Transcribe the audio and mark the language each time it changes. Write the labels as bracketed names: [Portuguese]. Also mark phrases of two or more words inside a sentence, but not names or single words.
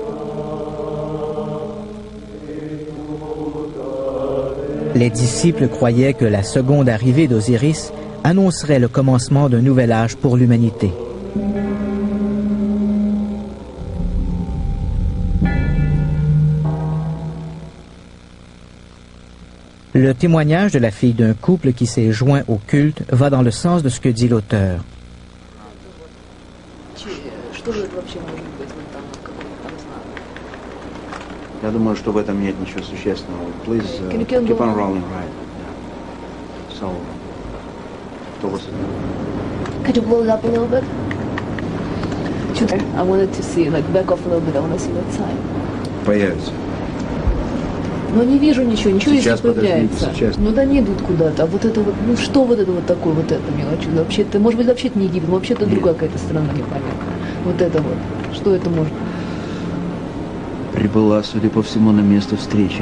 [French] Les disciples croyaient que la seconde arrivée d'Osiris annoncerait le commencement d'un nouvel âge pour l'humanité. Le témoignage de la fille d'un couple qui s'est joint au culte va dans le sens de ce que dit l'auteur. [Russian] Я думаю, что в этом нет ничего существенного. [English] Please keep on rolling, right? Yeah. So, what was it? Could you blow it up a little bit? I wanted to see, like, back off a little bit. I want to see that side. [Russian] Появится. Но не вижу ничего Сейчас, здесь не появляется. Сейчас. Ну да, они идут куда-то. А вот это вот, ну что вот это вот такое, вот это мелочь? Вообще-то, может быть, вообще-то не Египет, вообще-то другая какая-то страна непонятная. Вот это вот. Что это может? Прибыла, судя по всему, на место встречи.